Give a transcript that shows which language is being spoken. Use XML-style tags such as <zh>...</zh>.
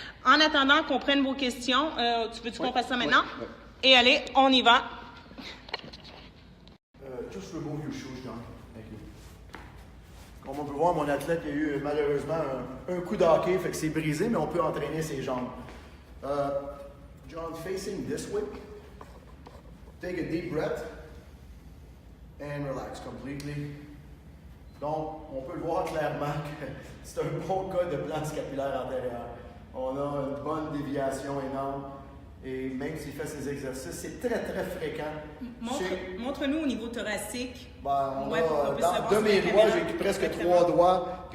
<fr>En attendant qu'on prenne vos questions, tu veux-tu qu'on fasse ça maintenant? Et allez, on y va.</fr> <en>Just remove your shoes, John. Thank you.</en> <fr>Comme on peut voir, mon athlète a eu malheureusement un coup de hockey, fait que c'est brisé, mais on peut entraîner ses jambes.</fr> <en>John, facing this way. Take a deep breath and relax completely.</en> <fr>Donc, on peut le voir clairement que c'est un bon cas de plan scapulaire antérieur. On a une bonne déviation énorme et même s'il fait ses exercices, c'est très, très fréquent. Montre-nous au niveau thoracique. De mes doigts, j'ai presque 3 doigts.</fr>